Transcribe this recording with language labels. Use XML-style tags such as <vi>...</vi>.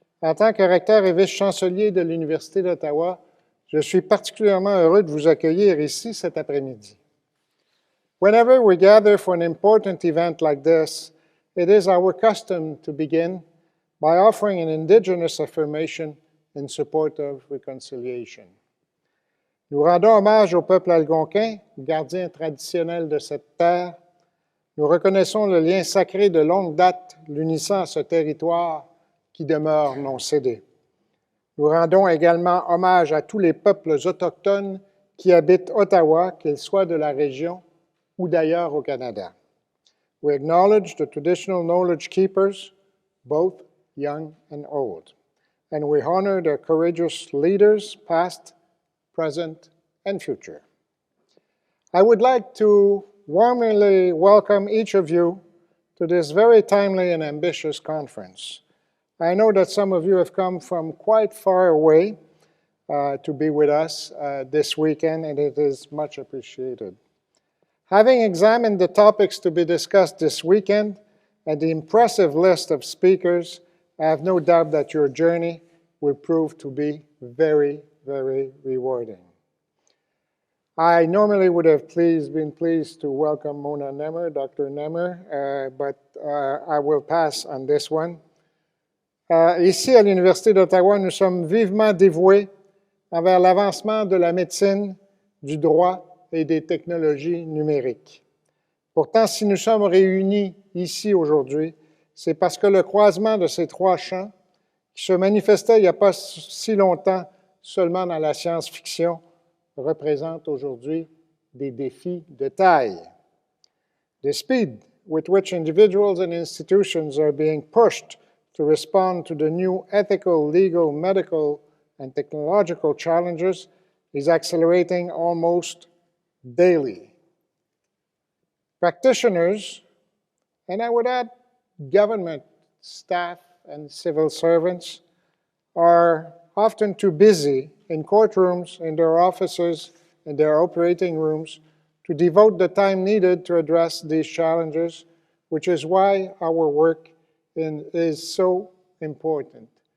<fr>En tant que recteur et vice-chancelier de l'Université d'Ottawa, je suis particulièrement heureux de vous accueillir ici cet après-midi.</fr> <en>Whenever we gather for an important event like this, it is our custom to begin by offering an Indigenous affirmation in support of reconciliation.</en> <fr>Nous rendons hommage au peuple algonquin, gardien traditionnel de cette terre. Nous reconnaissons le lien sacré de longue date l'unissant à ce territoire qui demeure non cédé. Nous rendons également hommage à tous les peuples autochtones qui habitent Ottawa, qu'ils soient de la région ou d'ailleurs au Canada.</fr> <en>We acknowledge the traditional knowledge keepers, both young and old, and we honor their courageous leaders, past, present, and future. I would like to warmly welcome each of you to this very timely and ambitious conference. I know that some of you have come from quite far away to be with us this weekend, and it is much appreciated. Having examined the topics to be discussed this weekend and the impressive list of speakers, I have no doubt that your journey will prove to be very, very rewarding. I normally would have been pleased to welcome Mona Nemmer, Dr. Nemmer, but I will pass on this one.</en> <fr>Ici, à l'Université d'Ottawa, nous sommes vivement dévoués envers l'avancement de la médecine, du droit et des technologies numériques. Pourtant, si nous sommes réunis ici aujourd'hui, c'est parce que le croisement de ces trois champs, qui se manifestait il n'y a pas si longtemps seulement dans la science-fiction, représente aujourd'hui des défis de taille.</fr> <en>The speed with which individuals and institutions are being pushed to respond to the new ethical, legal, medical, and technological challenges is accelerating almost daily. Practitioners, and I would add government staff and civil servants, are often too busy in courtrooms, in their offices, in their operating rooms, to devote the time needed to address these challenges, which is why our work is so important.</en>